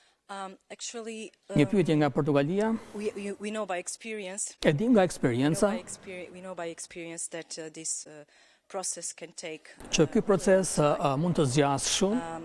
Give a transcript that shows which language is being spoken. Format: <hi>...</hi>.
<sq>Një pyetje nga Portugalia.</sq> <en>We know by experience.</en> <sq>E dim nga eksperienca.</sq> <en>We know by experience that this process can take.</en> <sq>Që ky proces mund të zgjasë shumë.</sq>